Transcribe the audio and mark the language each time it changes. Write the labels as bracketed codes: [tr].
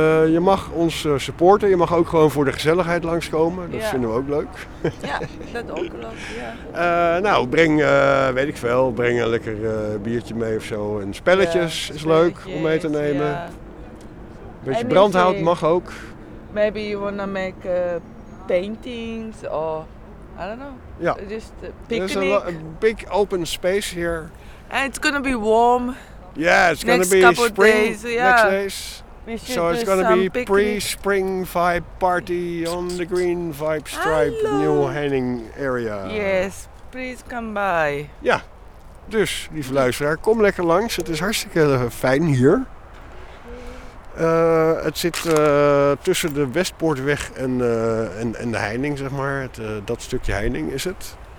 [nl] Je mag ons supporten. Je mag ook gewoon voor de gezelligheid langskomen. Dat vinden we ook leuk. Ja, dat ook leuk. Nou, breng, weet ik veel, breng een lekker biertje mee of zo. En spelletjes is leuk om mee te nemen. Yeah. Beetje brandhout mag ook. [en] Maybe you wanna make paintings or... I don't know. Yeah. Just a picnic. There's a big open space here. And it's gonna be warm. Yeah, it's gonna be spring next days. So it's gonna be pre-spring vibe party on the Green Vibe Stripe New Henning area. Yes, please come by. [nl] Yeah. Dus, lieve luisteraar, kom lekker langs. Het is hartstikke fijn hier. Het zit tussen de Westpoortweg en de Heining, zeg maar. Dat stukje Heining is het.